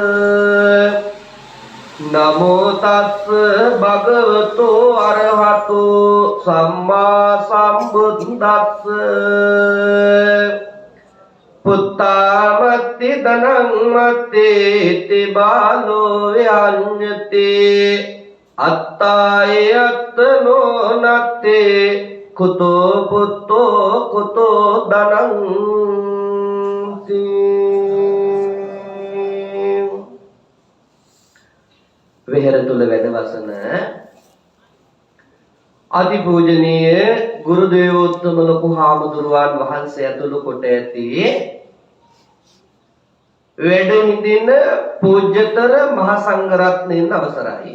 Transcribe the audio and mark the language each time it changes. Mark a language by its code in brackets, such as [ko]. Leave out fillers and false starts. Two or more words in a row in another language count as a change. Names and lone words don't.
[pi] නමෝ තස්ස භගවතු අරහතු සම්මා සම්බුද්දස්ස පුත්තාමත්ති ධනං මත්තේති බාලෝ යඤ්ඤති අත්තාය අත්තනෝ නත්තේ කුතෝ පුත්තෝ කුතෝ ධනං [si] වෙහෙර තුල වැඩවසන අතිපූජනීය ගුරු දේවෝත්තම ලොකු හාමුදුරුවන් වහන්සේ ඇතුළු කොට ඇති වැඩ හිඳින පූජ්‍යතර මහා සංඝරත්නයන් අවසරයි.